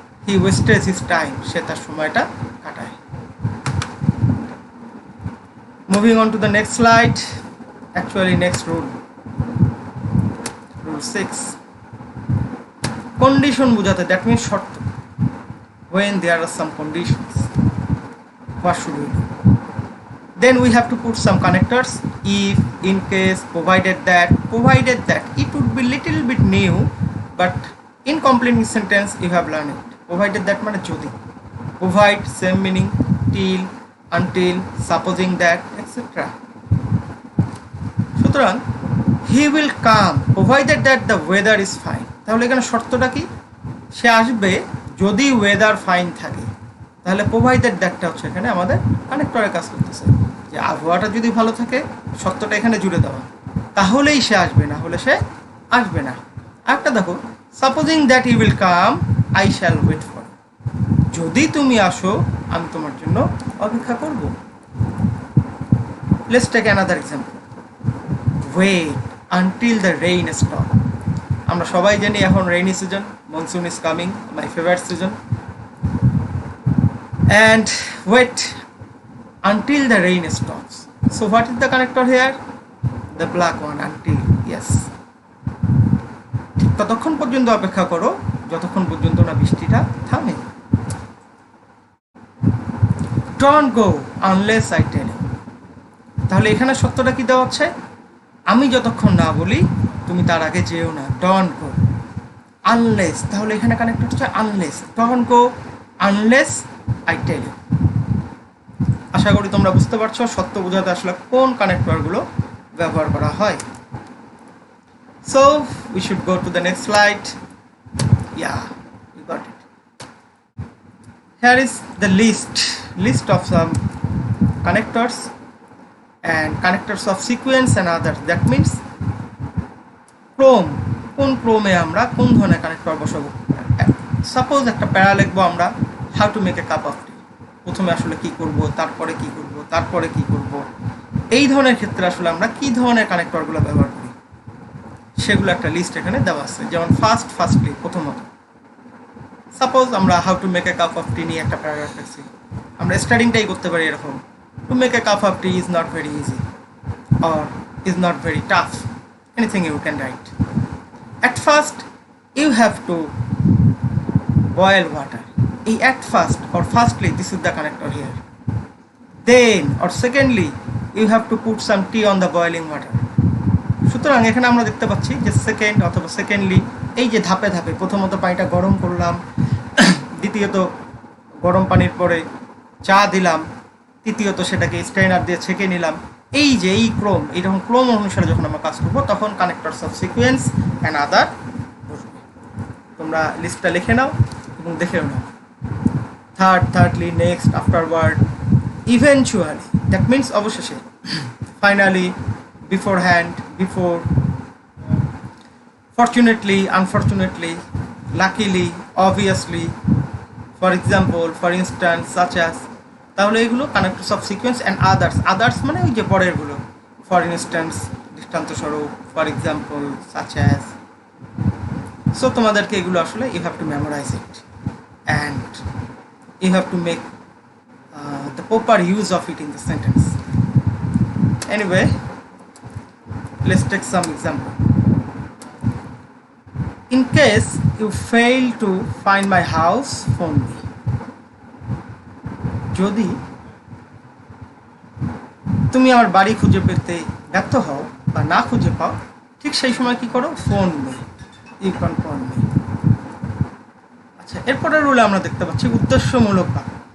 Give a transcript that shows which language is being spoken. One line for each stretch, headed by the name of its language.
English: he wastes his time,
Bangla: সে তার সময়টা কাটায়।
English: Moving on to the next slide, actually next rule 6, condition বোঝাতে, that means শর্ত। when there are some conditions, what should we do? Then we have to put some connectors, if, in case, provided that, it would be little bit new, but in completing sentence you have learned it. Provided that মানে যদি, provide same meaning, till, until, supposing that, etc. সুতরাং he will come provided that the weather is fine.
Bangla: তাহলে এখানে শর্তটা কি? সে আসবে যদি weather fine থাকে। তাহলে প্রোভাইডেড দ্যাটটা হচ্ছে এখানে আমাদের কানেক্টরে কাজ করতেছে, যে আবহাওয়াটা যদি ভালো থাকে, শর্তটা এখানে জুড়ে দেওয়া, তাহলেই সে আসবে, না হলে সে আসবে না। আরেকটা দেখো,
English: Supposing that you will come I shall wait for.
Bangla: যদি তুমি আসো আমি তোমার জন্য অপেক্ষা করব।
English: Let's take another example, wait until the rain stop.
Bangla: আমরা সবাই জানি এখন rainy season,
English: Monsoon is coming, my favourite season. And wait until the rain stops. So what is the connector here? The black one, until. Yes.
Bangla: ঠিক ততক্ষণ পর্যন্ত অপেক্ষা করো যতক্ষণ পর্যন্ত না বৃষ্টিটা থামে।
English: Don't go unless I tell you.
Bangla: তাহলে এখানে সত্যটা কি দেওয়া হচ্ছে? আমি যতক্ষণ না বলি তুমি তার আগে যেও না।
English: Don't go unless,
Bangla: তাহলে এখানে কানেক্টর হচ্ছে
English: unless. Don't go unless I tell you.
Bangla: আশা করি তোমরা বুঝতে পারছো সত্য বোঝাতে আসলে কোন কানেক্টরগুলো ব্যবহার করা হয়।
English: So we should go to the next slide. Yeah, you got it. Here is the list of some connectors and connectors of sequence and others.
Bangla: That means ক্রম, কোন ক্রমে আমরা কোন ধরনের কানেক্টর বসাবো। সাপোজ একটা প্যারা লিখবো আমরা,
English: How to make a cup of tea.
Bangla: প্রথমে আসলে কি করব, তারপরে কি করব, তারপরে কি করব, এই ধরনের ক্ষেত্রে আসলে আমরা কি ধরনের কানেক্টরগুলো ব্যবহার করি সেগুলো একটা লিস্ট এখানে দেওয়া আছে। যেমন ফার্স্টলি প্রথমত সাপোজ আমরা how
English: To make a cup of tea নিয়ে একটা paragraph লিখছি, আমরা স্টার্টিংটাই করতে পারি এরকম, to make a cup of tea is not very easy or is not very tough, anything you can write. At first you have to boil water. At first or firstly, this is the connector here. Then or secondly, you have to put some tea on the boiling water.
Bangla: সুতরাং এখানে আমরা দেখতে পাচ্ছি যে second অথবা secondly, এই যে ধাপে ধাপে প্রথমত পানিটা গরম করলাম, দ্বিতীয়ত গরম পানির পরে চা দিলাম, তৃতীয়ত সেটাকে স্ট্রেনার দিয়ে ছেঁকে নিলাম, এই যে এই ক্রম, এইরকম ক্রম অনুসারে যখন আমরা কাজ করবো তখন connectors of sequence and other বসবে। তোমরা লিস্টটা লিখে নাও এবং দেখেও নাও।
English: thirdly, next, afterward, eventually, that means অবশেষে, finally, beforehand, before, fortunately, unfortunately, luckily, obviously, for example, for instance, such as।
Bangla: তাহলে এগুলো connectors of sequence and others মানে ওই যে পরেরগুলো, for instance দৃষ্টান্তস্বরূপ, for example, such as.
English: so
Bangla: তোমাদেরকে এগুলো আসলে
English: You have to memorise it and you have to make the proper use of it in the sentence. Anyway, let's take some example. In case you fail to find my house, phone me.
Bangla: যদি তুমি আমার বাড়ি খুঁজে পেতে ব্যর্থ হও বা না খুঁজে পাও, ঠিক সেই সময় কি করো?
English: Phone me, you can phone me.
Bangla: আচ্ছা, এরপরের রুলে আমরা দেখতে পাচ্ছি উদ্দেশ্যমূলক বাক্য।